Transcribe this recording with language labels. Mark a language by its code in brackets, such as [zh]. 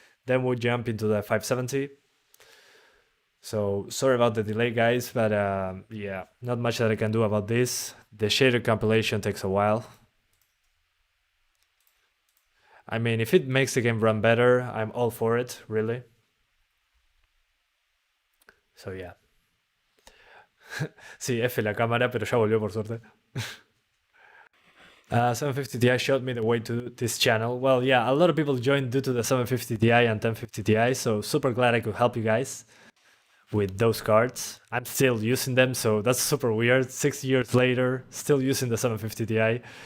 [en] Then we'll jump into the 570. So sorry about the delay, guys, but yeah, not much that I can do about this. The shader compilation takes a while. I mean, if it makes the game run better, I'm all for it, really. So yeah. [es] Sí, F la cámara, pero ya volvió por suerte. [en] 750 Ti showed me the way to this channel. Well, yeah, a lot of people joined due to the 750 Ti and 1050 Ti, so super glad I could help you guys with those cards. I'm still using them, so that's super weird. 6 years later, still using the 750 Ti.